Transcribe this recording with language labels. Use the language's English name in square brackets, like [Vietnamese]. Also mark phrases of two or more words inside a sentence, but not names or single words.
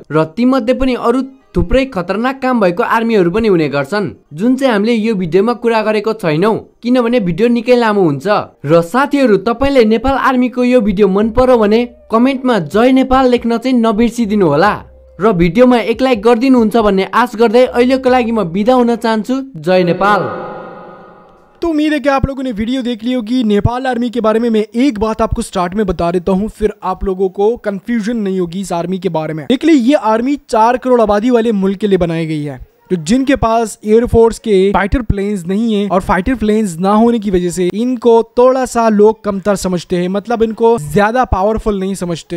[Nepali] र ती मध्ये पनि अरू थुप्रै खतरनाक काम भएको आर्मीहरू पनि हुने गर्छन्, जुन चाहिँ हामीले यो भिडियोमा कुरा गरेको छैनौं किनभने भिडियो निकै लामो हुन्छ। र साथीहरू, तपाईले नेपाल आर्मीको यो भिडियो मन पर्यो भने कमेन्टमा जय नेपाल लेख्न चाहिँ नबिर्सिदिनु होला र भिडियोमा एक लाइक गरिदिनुहुन्छ भन्ने आश गर्दै अहिलेको लागि म बिदा हुन चाहन्छु। जय नेपाल। [Hindi] तो उम्मीद है कि आप लोगों ने वीडियो देख ली होगी। नेपाल आर्मी के बारे में मैं एक बात आपको स्टार्ट में बता देता हूं, फिर आप लोगों को कंफ्यूजन नहीं होगी इस आर्मी के बारे में। देख ली, ये आर्मी 4 करोड़ आबादी वाले मुल्क के लिए बनाई गई है, तो जिनके पास एयरफोर्स के [English] fighter planes [Hindi] नहीं है, और [English] fighter planes [Hindi] ना होने की वजह से इनको थोड़ा सा लोग कमतर समझते हैं, मतलब इनको ज्यादा पावरफुल नहीं समझते।